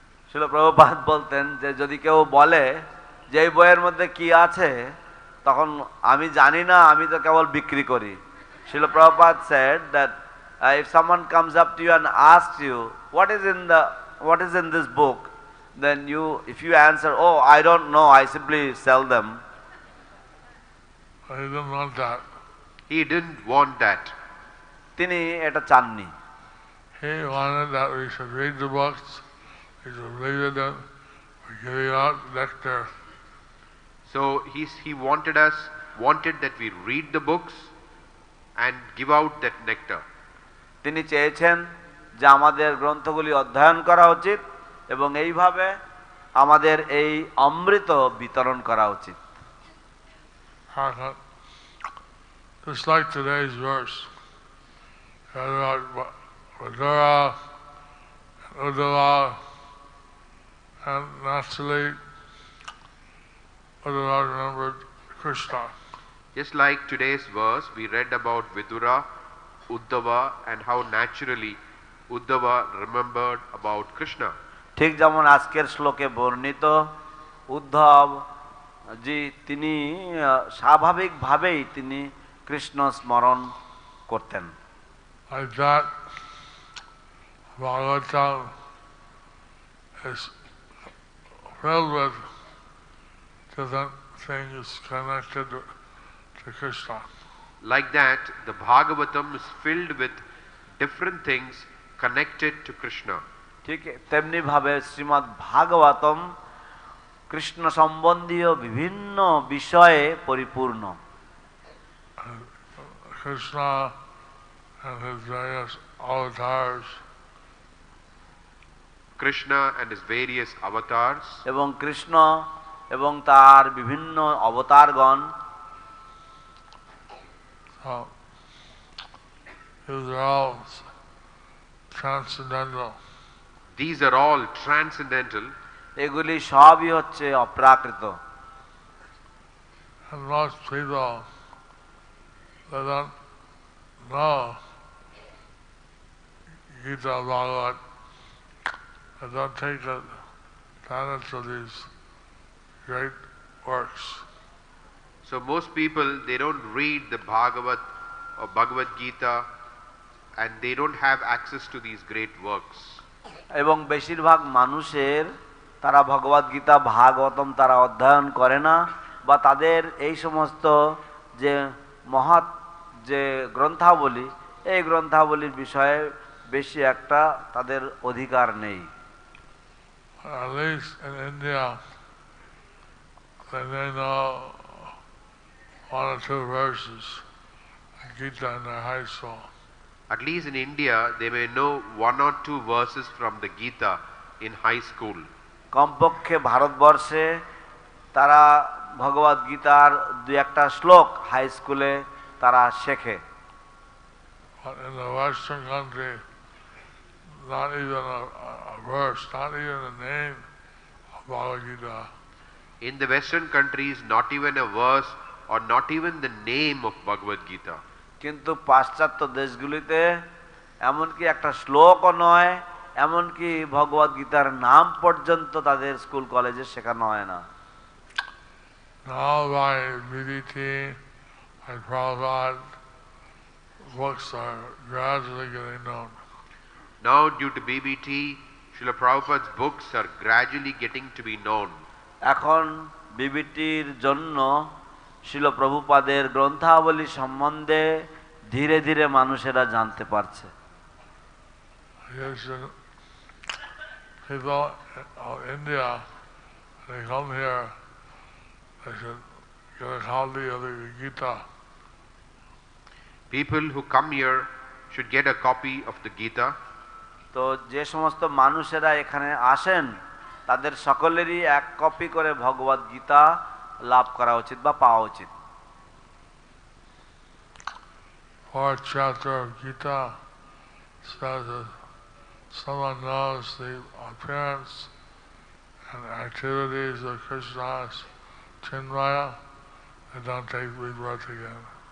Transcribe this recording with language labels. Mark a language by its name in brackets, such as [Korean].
[Bangla] শিল প্রভুপাদ বলতেন যে যদি কেউ বলে যে এই বইয়ের মধ্যে কি আছে, তখন আমি জানি না, আমি তো কেবল বিক্রি করি। [English] Srila Prabhupada said that if someone comes up to you and asks you what is in this book, then if you answer, oh, I don't know, I simply sell them. He didn't want that. He didn't want that. [Bangla] তিনি এটা চাননি। [English] He wanted that we should read the books, we should read them, we're giving out nectar. So he wanted that we read the books and give out that nectar. [Bangla] তিনি চেয়েছেন যে আমাদের গ্রন্থগুলি অধ্যয়ন করা উচিত এবং এইভাবে আমাদের এই অমৃত বিতরণ করা উচিত। [English] Just like today's verse, Vidura and Uddhava, and naturally Uddhava remembered Krishna. Just like today's verse, we read about Vidura, Uddhava, and how naturally Uddhava remembered about Krishna. [Bangla] ঠিক যেমন আজকের শ্লোকে বর্ণিত উদ্ধব জি তিনি স্বাভাবিকভাবেই তিনি কৃষ্ণ স্মরণ করতেন। [English] Like that, Bhagavatam is filled with different things connected to Krishna. Like that, the Bhagavatam is filled with different things connected to Krishna. [Bangla] ঠিক তেমনি ভাবে শ্রীমদ্ ভাগবতম কৃষ্ণ সম্বন্ধীয় বিভিন্ন বিষয়ে পরিপূর্ণ। [English] Krishna and his various avatars. Krishna and his various avatars. [Bangla] এবং কৃষ্ণ এবং তার বিভিন্ন অবতারগণ। [English] These are all transcendental. These are all transcendental. [Bangla] এগুলি সবই হচ্ছে অপ্রাকৃত। [English] And most people, they don't know Gita Bhagavat. They don't take advantage of these great works. So most people, they don't read the Bhagavat or Bhagavad Gita, and they don't have access to these great works. [Bangla] এবং বেশিরভাগ মানুষের তারা ভগবদ গীতা ভাগবতম তারা অধ্যয়ন করে না, বা তাদের এই সমস্ত যে মহৎ যে গ্রন্থাবলী, এই গ্রন্থাবলীর বিষয়ে বেশি একটা তাদের অধিকার নেই। [English] At least in India, they may know one or two verses of Gita in their high school. At least in India, they may know one or two verses from the Gita in high school. [Bangla] কমপক্ষে ভারতবর্ষে তারা ভগবদ গীতার দুই একটা শ্লোক high স্কুলে তারা শেখে। [English] But in the Western country, not even a verse, not even the name of Bhagavad Gita. In the Western countries, not even a verse or not even the name of Bhagavad Gita. [Bangla] কিন্তু পাশ্চাত্য দেশগুলিতে এমনকি একটা শ্লোকও নয়, এমনকি ভগবদ গীতার নাম পর্যন্ত তাদের স্কুল কলেজে শেখানো হয় না। [English] Now by BBT, by pādāv, books are gradually getting known. Now due to BBT, Srila Prabhupada's books are gradually getting to be known. [Bangla] এখন বিবিটির জন্য শিল প্রভুপাদের গ্রন্থাবলী সম্বন্ধে ধীরে ধীরে মানুষেরা জানতে পারছে। [English] People of India, they come here, they should get a copy of the Gita. People who come here should get a copy of the Gita. [Bangla] তো যে সমস্ত মানুষেরা এখানে আসেন তাদের সকলেরই এক কপি করে ভগবদ গীতা লাভ করা উচিত বা পাওয়া উচিত। [English] Fourth chapter of Gita says that someone knows the appearance and activities of Krishna's Chinmaya, they don't take rebirth again.